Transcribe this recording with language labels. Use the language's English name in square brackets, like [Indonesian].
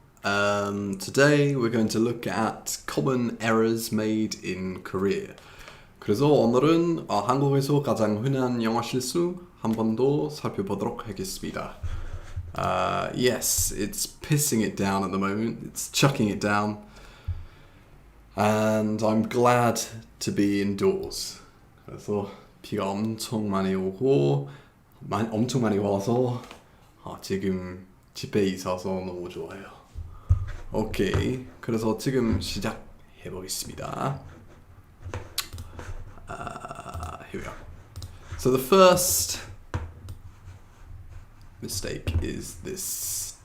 [English] Today we're going to look at common errors made in Korea. [Korean] 그래서 오늘은 한국에서 가장 흔한 영어 실수 한 번 더 살펴보도록 하겠습니다. [English] Yes, it's pissing it down at the moment. It's chucking it down. And I'm glad to be indoors. [Korean] 그래서 비가 엄청 많이 오고 엄청 많이 와서 지금 집에 있어서 너무 좋아요. 오케이, 그래서 지금 시작해 보겠습니다. [English] Here we go. So the first mistake is this.